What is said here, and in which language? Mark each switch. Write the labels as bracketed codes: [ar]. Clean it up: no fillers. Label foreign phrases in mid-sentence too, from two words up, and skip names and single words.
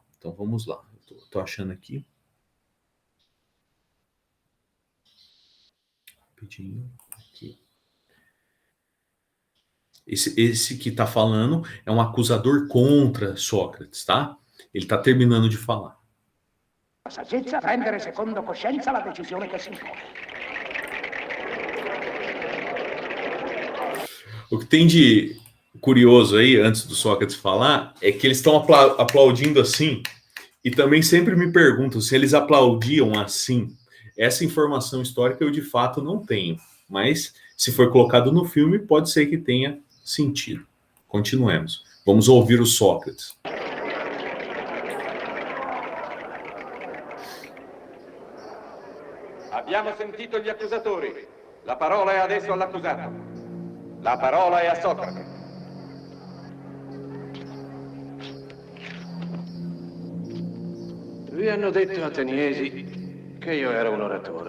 [pt] Então, vamos lá. Estou achando aqui. Rapidinho. Aqui. Esse que está falando é um acusador contra Sócrates, tá? Ele está terminando de falar. [it] saggezza prendere secondo coscienza la decisione che si impone. [pt] O que tem de curioso aí, antes do Sócrates falar, é que eles estão aplaudindo assim, e também sempre me perguntam se eles aplaudiam assim. Essa informação histórica eu de fato não tenho, mas se for colocado no filme, pode ser que tenha sentido. Continuemos. Vamos ouvir o Sócrates. [it] Abbiamo sentito gli accusatori. La parola è adesso all'accusato. La parola è a Socrate. Vi hanno detto, ateniesi, che io ero un oratore.